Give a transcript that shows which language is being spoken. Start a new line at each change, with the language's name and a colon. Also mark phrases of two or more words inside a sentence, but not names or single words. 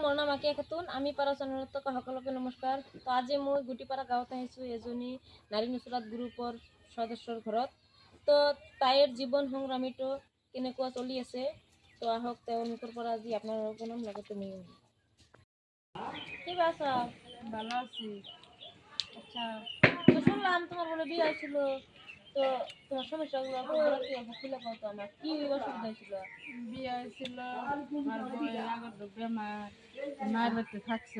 Assamese: মাকিয়া খাতুন আমি পাৰা চেনেলত সকলোকে নমস্কাৰ। তো আজি মই গুটিপাৰা গাঁৱত আহিছোঁ এজনী নাৰী নুচৰাত গ্ৰুপৰ সদস্যৰ ঘৰত। তো তাইৰ জীৱন সংগ্ৰামীটো কেনেকুৱা চলি আছে, তো আহক তেওঁৰ মুখৰ পৰা আজি আপোনালোকৰ শুনাম, লগতে ময়ো। কি বাছা?
Bangla: ভালো আছি। আচ্ছা, তো শুনলাম তোমার বলে বিয়ে হয়েছিল, তো তোমার সমস্যাগুলো খুলে বলতো আমার, কি অসুবিধা হয়েছিল? বিয়ে হয়েছিল আমার বই আগত বেমার, মায়ের বাড়িতে থাকছে।